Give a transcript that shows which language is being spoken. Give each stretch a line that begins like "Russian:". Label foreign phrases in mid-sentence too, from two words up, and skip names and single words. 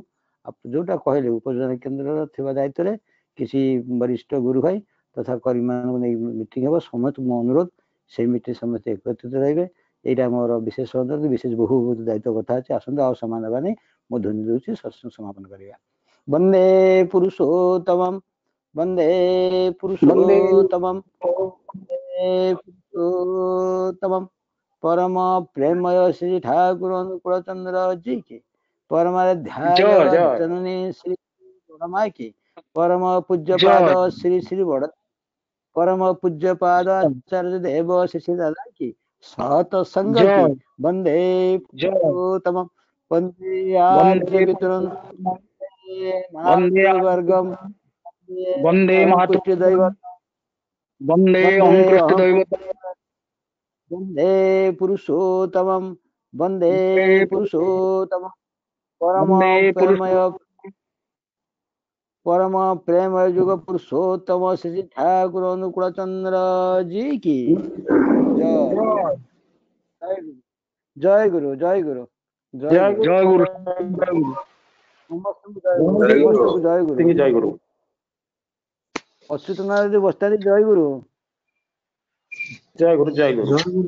Odia: ଯୋଉଟା କହିଲେ ଉପଯୋଜନା କେନ୍ଦ୍ରର ଥିବା ଦାୟିତ୍ୱରେ କିଛି ବରିଷ୍ଠ ଗୁରୁ ଭାଇ ତଥା କର୍ମୀମାନଙ୍କୁ ନେଇ ମିଟିଂ ହେବ। ସମସ୍ତଙ୍କୁ ମୋ ଅନୁରୋଧ ସେଇ ମିଟିଂ ସମସ୍ତେ ଏକତ୍ରିତ ରହିବେ। ଏଇଟା ମୋର ବିଶେଷ ଅନୁରୋଧ, ବିଶେଷ ବହୁ ଦାୟିତ୍ୱ କଥା ଅଛି। ଆସନ୍ତୁ ଆଉ ସମାନ ହେବା ନେଇ ମୁଁ ଧ୍ୱନି ଦେଉଛି, ସତ୍ସଙ୍ଗ ସମାପନ କରିବା।
Sanskrit: ବନ୍ଦେ ପୁରୁଷୋତ୍ତମମ୍ ବନ୍ଦେ ପୁରୁଷୋତ୍ତମମ୍ पुरुषोत्तमम परम प्रेमय श्री ठाकुर अनुकूल
Hindi: चंद्र जी की परमाध्याय जननी श्री माई की परम पूज्य पाद श्री श्री बड़ परम पूज्य पाद आचार्य देव श्री दादा की सत संग की
Sanskrit: वंदे पुरुषोत्तमम वंदे आद्य पितरं मातृवर्गम वंदे पुष्टि दैव वंदे अंकृष्ट दैवत वंदे पुरुषोत्तमम वंदे पुरुषोत्तमम
Hindi: परम प्रेमय युग पुरुषोत्तम श्री ठाकुर अनुकूल चंद्र जी की जय गुरु जय गुरु जय गुरु जय गुरु जय गुरु अच्युत नारायण बस्ता जय गुरु जय गुरु जय गुरु